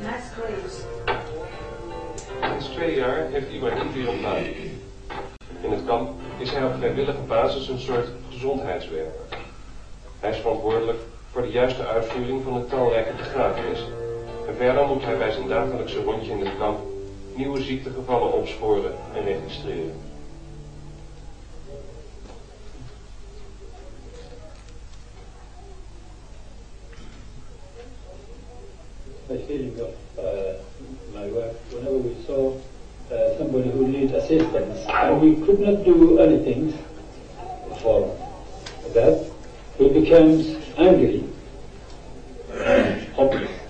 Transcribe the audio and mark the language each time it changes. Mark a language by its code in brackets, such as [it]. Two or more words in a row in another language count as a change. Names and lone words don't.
[en] graves. [nl] Sinds 2 jaar heeft Ibrahim weer een baan. In het kamp is hij op vrijwillige basis een soort gezondheidswerker. Hij is verantwoordelijk voor de juiste uitvoering van de talrijke begrafenissen. En verder moet hij bij zijn dagelijkse rondje in het kamp nieuwe ziektegevallen opsporen en registreren. [en] The feeling of my work, whenever we saw somebody who needed assistance, and we could not do anything for that, he becomes angry and hopeless.